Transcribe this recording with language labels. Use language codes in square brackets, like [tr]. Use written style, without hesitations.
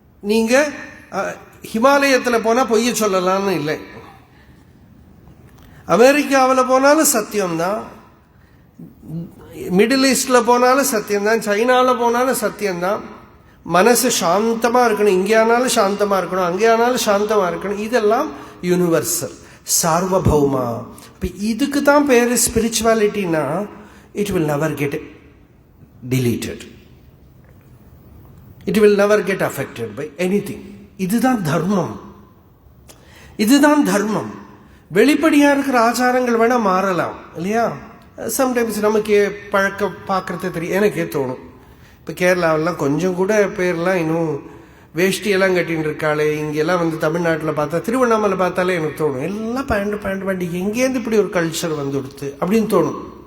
[ta] நீங்கள் ஹிமாலயத்தில் போனால் பொய்ய சொல்லலாம்னு இல்லை, அமெரிக்காவில் போனாலும் சத்தியம்தான், மிடில் ஈஸ்டில் போனாலும் சத்தியம்தான், சைனாவில் போனாலும் சத்தியம்தான். மனசு சாந்தமாக இருக்கணும். இங்கே ஆனாலும் சாந்தமாக இருக்கணும், அங்கே ஆனாலும் சாந்தமாக இருக்கணும். இதெல்லாம் யூனிவர்சல், சார்வபௌமா. இப்போ இதுக்கு தான் பேர் ஸ்பிரிச்சுவாலிட்டினா. [en] It will never get deleted. It will never get affected by anything. [ta] இதுதான் தர்மம், இதுதான் தர்மம். வெளிப்படையாக இருக்கிற ஆச்சாரங்கள் வேணால் மாறலாம் இல்லையா. சம்டைம்ஸ் நமக்கு பழக்க பார்க்குறது தெரியும். எனக்கே தோணும், இப்போ கேரளாவெல்லாம் கொஞ்சம் கூட பேர்லாம் இன்னும் வேஷ்டியெல்லாம் கட்டின்னு இருக்காளே. இங்கெல்லாம் தமிழ்நாட்டில் பார்த்தா, திருவண்ணாமலை பார்த்தாலே எனக்கு தோணும், எல்லாம் பேண்ட் எங்கேருந்து இப்படி ஒரு கல்ச்சர் வந்துடுத்து அப்படின்னு தோணும்.